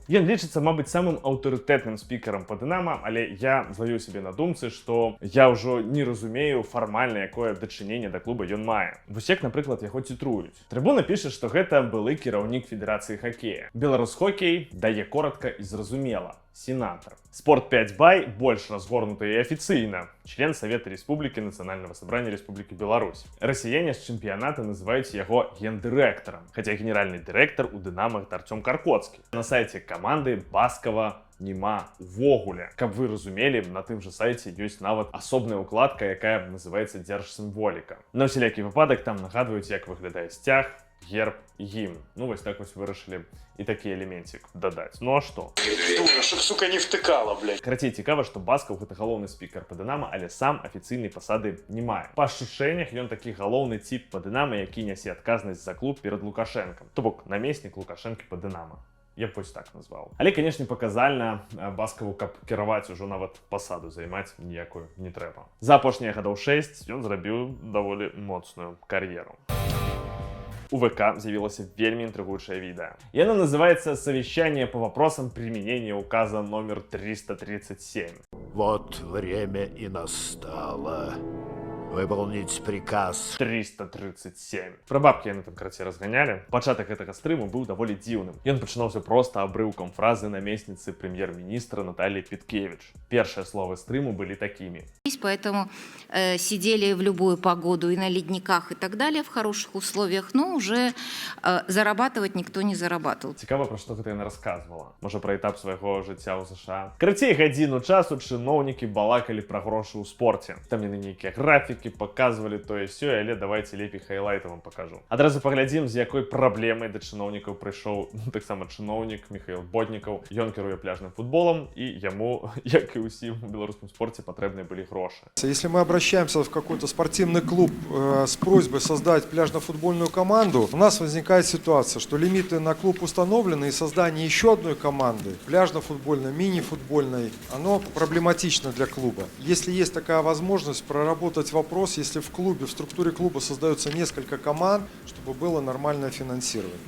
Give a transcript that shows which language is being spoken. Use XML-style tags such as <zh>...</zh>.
<be>Ён лічыцца, мабыць, самым аўтарытэтным спікерам па Дынама, але я злавіў сябе на думцы, што я ўжо не разумею фармальна, якое дачыненне да клуба ён мае. Вось як, напрыклад, яго цітруюць. Трыбуна піша, што гэта былы кіраўнік Федэрацыі хакея. Беларус-хокей дае коротка і зразумела. Сенатор. Спорт 5 бай больш разгорнуты і афіцыйна.</be> <ru>Член Совета Республики Национального собрания Республики Беларусь.</ru> <be>Россияне з чэмпіяната называюць яго гендырэктарам, хаця генеральны дырэктар у Дынама Артём Каркоцкі. На сайце каманды Баскава няма увогуле. Каб вы разумелі, на тым жа сайце ёсць нават асобная укладка, якая называецца дзяржсімволіка. На ўсялякі выпадак там нагадваюць, як выглядае сцяг, герб і гімн. Ну вось так вось вырашылі і такі элементик дадаць. Ну а што?</be> <ru>Дура, чтоб, сука, не втыкала, блядь.</ru> <be>Карацей, цікава, што Баскаў гэта галоўны спікер па Дынама, але сам афіцыйнай пасады не мае. Па ашчучэннях ён такі галоўны тип па Дынама, які нясе адказнасць за клуб перад Лукашэнкам. То бок намеснік Лукашэнкі па Дынама. Я б вось так назваў. Але, канешне, паказальна Баскаву, каб кіраваць ужо нават пасаду займаць ніякую не трэба. За апошнія гадоў 6 ён зрабіў даволі моцную кар'еру. У ВК з'явілася вельмі інтрыгуючае відэо.</be> <ru>Яно называется «Совещание по вопросам применения указа номер 337». Вот время и настало. Выполнить приказ</ru> <be>337. Пра бабкі яны там карацей разганялі. Пачатак гэтага стрыму быў даволі дзіўным. Ён пачынаўся проста абрыўкам фразы намесніцы прэм'ер-міністра Натальи Петкевич. Першыя словы стрыму былі такімі.</be> <ru>Поэтому сидели в любую погоду и на ледниках и так далее в хороших условиях, но уже зарабатывать никто не зарабатывал.</ru> <be>Цікава, пра што гэта яна расказвала. Можа, пра этап свайго жыцця ў США. Карацей, гадзіну часу чыноўнікі балакалі пра грошы ў спорце. Там яны нейкія графікі показывали тое-сёе, але</be> <ru>давайте</ru> <be>лепей хайлайты вам</be> <ru>покажу.</ru> <be>Адразу паглядзім, з якой праблемай да чыноўнікаў прыйшоў таксама чыноўнік Михаил Боднікаў. Ён кіруе пляжным футболом, і яму, як і ўсім у беларускім спорце, патрэбныя былі грошы.</be> <ru>Если мы обращаемся в какой-то спортивный клуб с просьбой создать пляжно-футбольную команду, у нас возникает ситуация, что лимиты на клуб установлены, и создание еще одной команды, пляжно-футбольной, мини-футбольной, оно проблематично для клуба. Если есть такая возможность проработать вопрос, если в клубе, в структуре клуба создается несколько команд, чтобы было нормальное финансирование.</ru>